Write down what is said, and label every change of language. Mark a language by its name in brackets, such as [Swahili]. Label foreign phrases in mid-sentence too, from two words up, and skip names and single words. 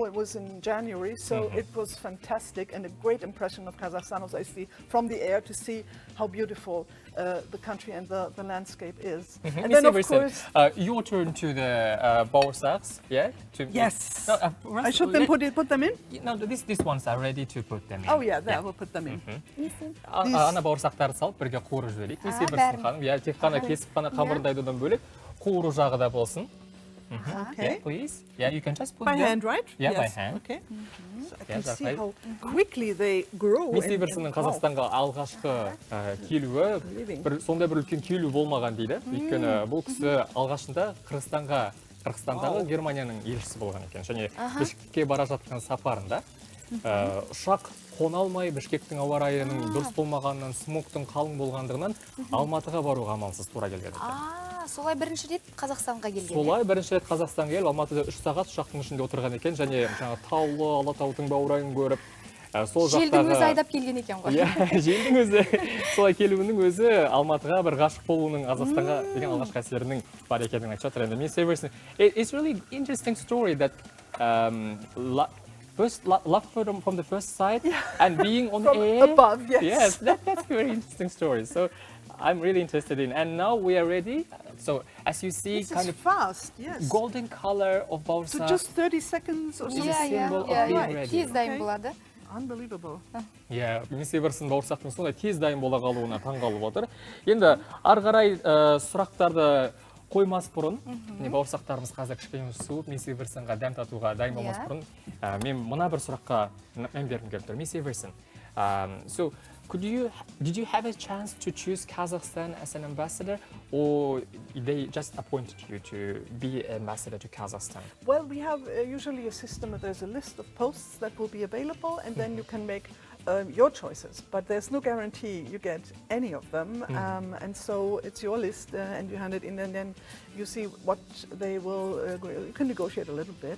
[English] It was in January, so it was fantastic and a great impression of Kazakhstan, as I see from the air, to see how beautiful the country and the landscape is. And then, of course, your turn to the bauырсақ, yeah? Yes. No, I should then put them in? No, these ones are ready to put them in. Oh yeah, there, we'll put them in. [Kazakh] Ана бауырсақтарды салып, бірге қуырып жіберейік. Несе бірсін ханым, иә, тек қана кесіп қана қамырындайдан бөлек, қуыру жағы да болсын. [English] Okay. Yeah, please. Yeah, you can just put by them. hand, right? Yeah, yes. by hand. Okay. So I can Yes, see right. how quickly they grow. [Kazakh] Несе бірсінің Қазақстанға алғашқы келуі, сондай бір үлкен келу болмаған дейді. Өйткені бұл кісі алғашында Қырғызстандағы Германияның елшісі болған екен. Және Бішкекке бара жатқан сапарында ұшақ қона алмай, Бішкектің ауа райының дұрыс болмағанынан, смогтың қалың болғандығынан Алматыға баруға амалсыз тура келген екен. Солай бірінші рет Қазақстанға келген. Солай бірінші рет Қазақстанға келіп, Алматыда 3 сағат ұшақтың ішінде отырған екен, және таулы Алатаудың баурайын көріп, желдің өзі айдап келген екен ғой. Желдің өзі, солай келуінің өзі Алматыға бір ғашық болуының, Қазақстанға деген алғашқы әсерінің бар екенін айтып жатыр. [English] It's really interesting story that first love from the first sight and being on air above. Yes, that's a very interesting story. So I'm really interested in, and now we are ready. So as you see, this kind is of fast, yes. golden color of bauырсақ. So just 30 seconds or something. symbol of being ready. [Kazakh] Тез дайын болады. [English] Unbelievable. Yeah, [Kazakh] несе бірсін бауырсақтың сондай тез дайын бола қалуына таң қалып отыр. Енді ары қарай сұрақтарды қоймас бұрын, бауырсақтарымыз қазір кішкене суып, несе бірсінға дәм татуға дайын болмас бұрын, мен мына бір сұраққа мән бергім келіп тұр. Несе бірсін. [English] So, did you have a chance to choose Kazakhstan as an ambassador, or they just appointed you to be ambassador to Kazakhstan? Well, we have usually a system that there's a list of posts that will be available, and then you can make your choices, but there's no guarantee you get any of them, and so it's your list, and you hand it in, and then you see what they will, you can negotiate a little bit.